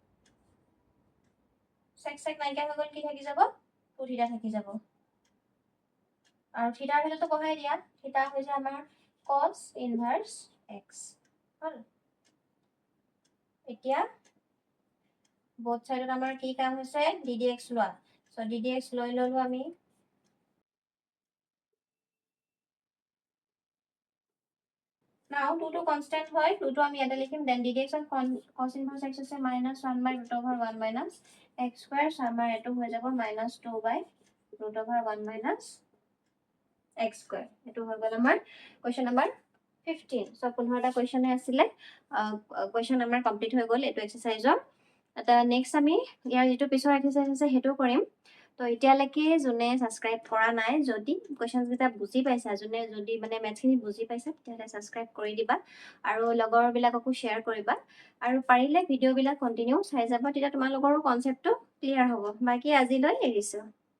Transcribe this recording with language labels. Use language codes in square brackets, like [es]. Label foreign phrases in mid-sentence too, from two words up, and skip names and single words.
[as] sec sec নাইকিয়া হৈ গল কি থাকি যাব 2 theta থাকি যাব আৰু [en] thetaৰ valueটো [as] বহাই দিয়া থিটা হৈছে আমাৰ [en] cos inverse x [as] হল এতিয়া [en] both side [as] আমাৰ কি কাম হৈছে ddx লোৱা সো ddx লৈ ললো আমি [en] now 2 to constant হয় 2 to [as] আমি ইয়াতে লিখিম [en] then ddx of cos inverse x আছে -1 by root over 1 minus x square so [as] আমাৰ এটো হৈ যাব [en] -2 by root over 1 minus x square [as] এটো হৈ গল আমাৰ [en] question number 15 so [as] 15টা question আছিলে question আমাৰ কমপ্লিট হৈ গল এটো এক্সাৰসাইজৰ এটা নেক্সট আমি ইয়াৰ যেটো পিছৰ এক্সাৰসাইজ আছে হেটো কৰিম তো এতিয়ালৈকে যোনে সাবস্ক্ৰাইব কৰা নাই যদি কোৱেশ্চনস কেইটা বুজি পাইছা যোনে যদি মানে মেথছখিনি বুজি পাইছা তেতিয়াহলে সাবস্ক্ৰাইব কৰি দিবা আৰু লগৰ বিলাককো শেয়াৰ কৰিবা আৰু পাৰিলে ভিডিও বিলাক কন্টিনিউ চাই যাবা তেতিয়া তোমালোকৰ [en] conceptটো clear [as] হ'ব বাকি আজিলৈ এৰিছো